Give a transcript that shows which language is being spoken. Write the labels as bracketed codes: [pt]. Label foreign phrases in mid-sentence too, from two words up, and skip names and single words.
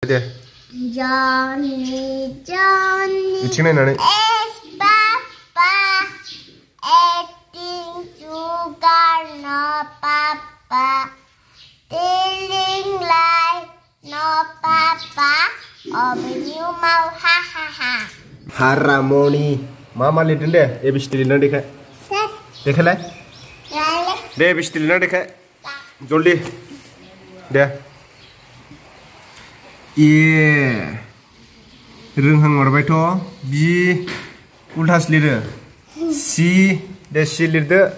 [brx] दे [en] Johnny, Johnny [brx] बिथिं नायनानै [en] is Papa eating sugar, no Papa telling lie, no Papa open your mouth, ha ha ha. [brx] Hiramuni मा लिरदों दे ABCD लिरना देखाय देखायलाय दे ABCD लिरना देखाय जल्दी दे ए रोंहां मारबायथ' बि उल्थास लिरो सि दे सि लिरदो